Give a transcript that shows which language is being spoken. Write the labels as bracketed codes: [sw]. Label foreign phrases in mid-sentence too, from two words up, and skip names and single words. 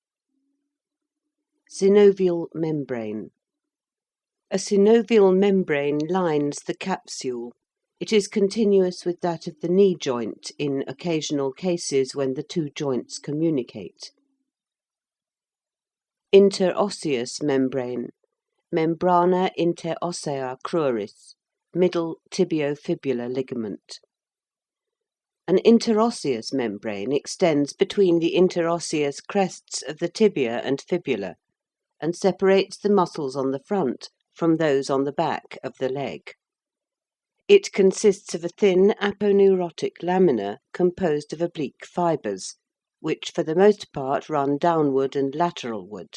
[en] Synovial membrane. A synovial membrane lines the capsule. It is continuous with that of the knee joint in occasional cases when the two joints communicate. Interosseous membrane. [la] Membrana interossea cruris, [en] middle tibio-fibular ligament. An interosseous membrane extends between the interosseous crests of the tibia and fibula, and separates the muscles on the front from those on the back of the leg. It consists of a thin aponeurotic lamina composed of oblique fibres, which for the most part run downward and lateralward.